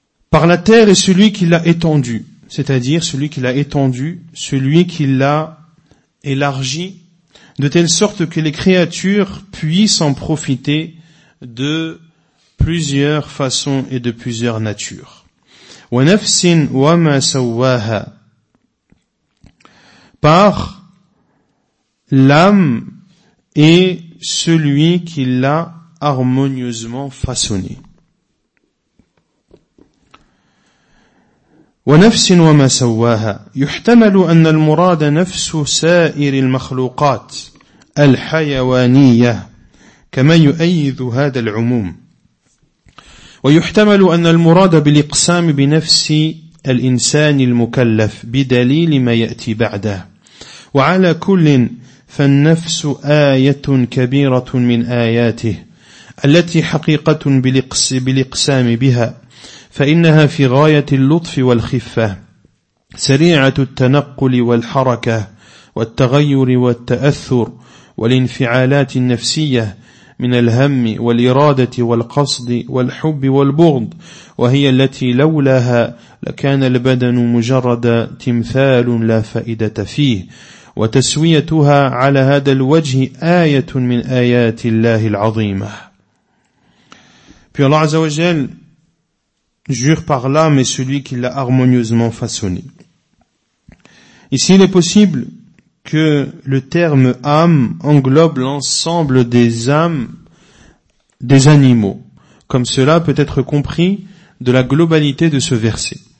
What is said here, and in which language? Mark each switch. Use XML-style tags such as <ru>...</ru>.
<fr>Par la terre et celui qui l'a étendue, c'est-à-dire celui qui l'a étendu, celui qui l'a élargi, de telle sorte que les créatures puissent en profiter de plusieurs façons et de plusieurs natures.</fr> <ar>Wa nafsin wa ma sawwaha,</ar> <fr>par l'âme et celui qui l'a harmonieusement façonné.</fr> <ar>ونفس وما سواها يحتمل أن المراد نفس سائر المخلوقات الحيوانية كما يؤيد هذا العموم ويحتمل أن المراد بالإقسام بنفس الإنسان المكلف بدليل ما يأتي بعده. وعلى كل فالنفس آية كبيرة من آياته التي حقيقة بالإقسام بها، فإنها في غاية اللطف والخفة، سريعة التنقل والحركة والتغير والتأثر والانفعالات النفسية من الهم والإرادة والقصد والحب والبغض، وهي التي لولاها لكان البدن مجرد تمثال لا فائدة فيه. وتسويتها على هذا الوجه آية من آيات الله العظيمة.</ar> <fr>Puis Allah Azza wa Jal jure par l'âme et celui qui l'a harmonieusement façonné. Ici, il est possible que le terme âme englobe l'ensemble des âmes des animaux, comme cela peut être compris de la globalité de ce verset.</fr>